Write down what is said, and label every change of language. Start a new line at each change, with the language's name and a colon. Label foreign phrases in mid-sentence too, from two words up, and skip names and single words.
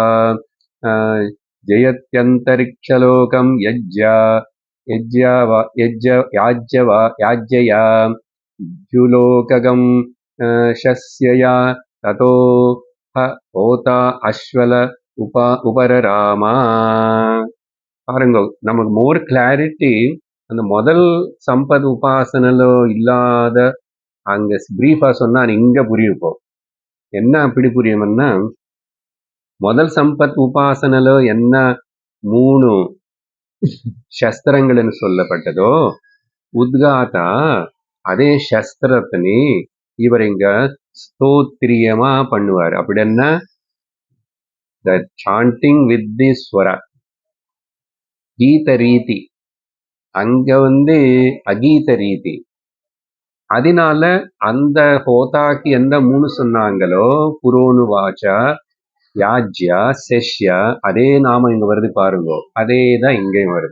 Sanskrit: जयत्यन्तरिक्षलोकं याज्यया द्युलोकगं शस्यया ततो होता अश्वल उपररामा.
Tamil: பாருங்க, நமக்கு
English: more clarity
Tamil: அந்த முதல் சம்பத் உபாசனையில இல்லாத அங்க பிரீஃபா சொன்னா இங்க புரியும். என்ன அப்படி புரியும்னா, முதல் சம்பத் உபாசனையில என்ன 3 சஸ்திரங்கள்னு சொல்லப்பட்டதோ, உத்காதா அதே சஸ்திரத்தினி இவர் இங்க ஸ்தோத்திரியமா பண்ணுவார். அப்படி என்ன,
English: the chanting with the swara,
Tamil: கீத ரீதி. அங்க வந்து அகீத ரீதி. அதனால அந்த ஹோதாக்கு எந்த 3 சொன்னாங்களோ, புரோனு வாச்சா, யாஜ்யா, செஷ்யா, அதே நாமம் இங்க வருது பாருங்க, அதேதான் இங்கேயும் வருது.